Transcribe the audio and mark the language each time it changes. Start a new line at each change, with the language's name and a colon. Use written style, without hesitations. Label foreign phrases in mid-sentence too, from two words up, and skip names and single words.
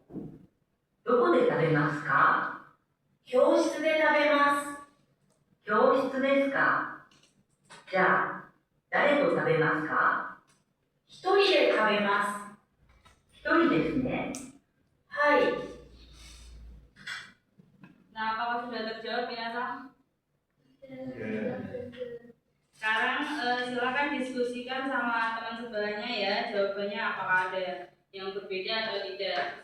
Japanese: どこで食べますか？教室で食べます。教室ですか。じゃあ、誰と食べますか？一人で食べます。一人ですね。はい。
Indonesian: Nah, apakah sudah terjawab minasan? Sekarang silakan diskusikan sama teman sebelahnya ya, jawabannya apakah ada yang berbeda atau tidak.